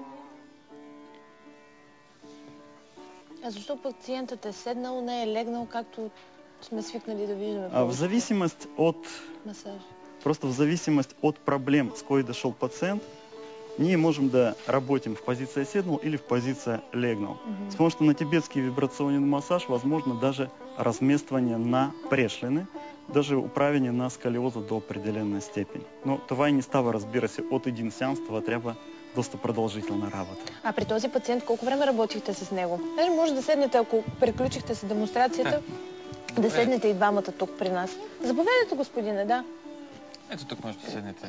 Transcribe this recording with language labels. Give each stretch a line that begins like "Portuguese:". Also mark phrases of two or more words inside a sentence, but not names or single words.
Bulgarian: А защо пациентът е седнал, не е легнал, както сме свикнали да виждаме? В зависимост от масаж. Просто
Russian: в зависимость от проблем,
Bulgarian: с кой дошел пациент, ние можем да работим в позиции седнал или в позиции легнал.
Russian: С помощью на тибетский вибрационный массаж возможно даже
Bulgarian: размествание на прешлини,
Russian: даже управление
Bulgarian: на сколиоза
Russian: до определенной степени.
Bulgarian: Но това и не става, разбира се, от един сеанс, това трябва доста продължителна работа. А при този пациент колко време работихте с него? Може да седнете, ако приключихте с демонстрацията, да седнете и двамата тук при нас. Заповядайте, господине, да. Ето тук може да седнете.